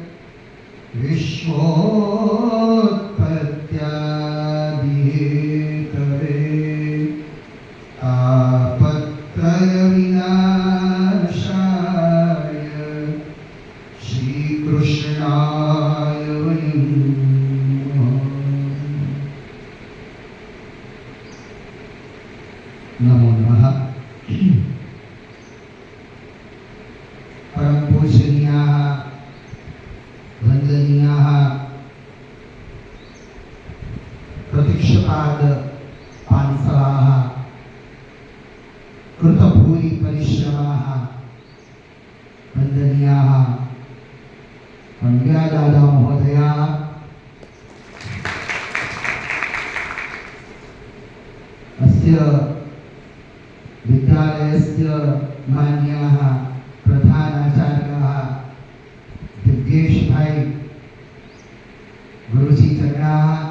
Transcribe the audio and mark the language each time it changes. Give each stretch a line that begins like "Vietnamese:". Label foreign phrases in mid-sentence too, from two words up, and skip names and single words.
Sanskrit: વિશ્વોત્પત્યાદિહેતવે તાપત્રય વિનાશાય શ્રી કૃષ્ણાય વયં નમો નમઃ. परम पूजनीयाः वंदनीयाः प्रतीक्षपाद पांसवाः कृतभूरि परिश्रमाः वंदनीयाः वन्द्यादादा महोदयाः अस्य विद्यालयस्य मान्याः प्रधानाचार्याः दिव्येश भाई गुरुजी चरणाः